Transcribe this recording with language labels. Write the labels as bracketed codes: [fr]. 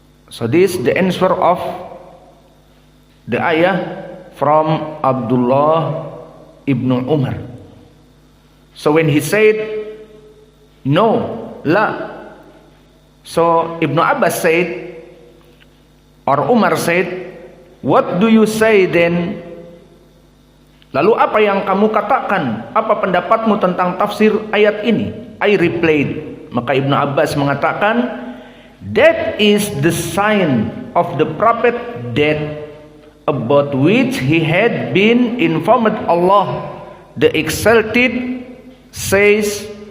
[en] So this the answer of the ayah from Abdullah ibn Umar. So when he said no, la, so Ibn Abbas said, or Umar said, what do you say then? [id] Lalu apa yang kamu katakan? Apa pendapatmu tentang tafsir ayat ini? [en] I replied. [id] Maka Ibnu Abbas mengatakan, [en] that is the sign of the prophet that about which he had been informed Allah the Exalted says,